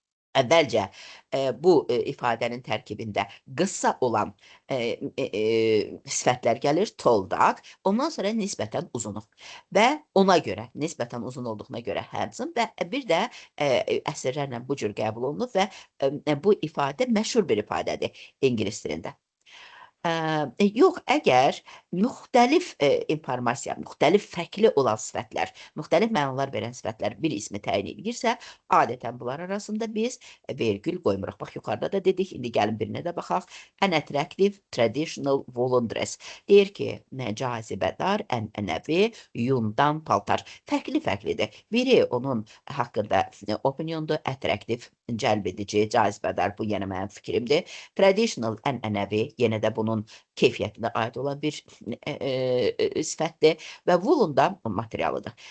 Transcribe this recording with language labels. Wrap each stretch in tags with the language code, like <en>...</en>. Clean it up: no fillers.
<az>Əvvəlcə bu ifadənin tərkibində qısa olan sifətlər gəlir,</az> <en>tall, dark,</en> <az>ondan sonra nisbətən uzunu və ona görə, nisbətən uzun olduğuna görə handsome və bir də əsrlərlə bu cür qəbul olunub və bu ifadə məşhur bir ifadədir ingilis dilində. Yox, əgər müxtəlif informasiya, müxtəlif fərqli olan sifətlər, müxtəlif mənalar verən sifətlər bir ismi təyin edirsə, adətən bunlar arasında biz vergül qoymuruq. Bax, yuxarıda da dedik, indi gəlin birinə də baxaq.</az> <en>An attractive traditional woolen dress.</en> <az>Deyir ki, cazibədar, ənənəvi, yundan paltar. Fərqli-fərqlidir. Biri onun haqqında opiniondur, attractive, cəlb edici, cazibədar, bu yenə mənim fikrimdir. Traditional, ənənəvi, yenə də bunun keyfiyyətinə aid olan bir sifətdir və woolen da materialıdır.</az>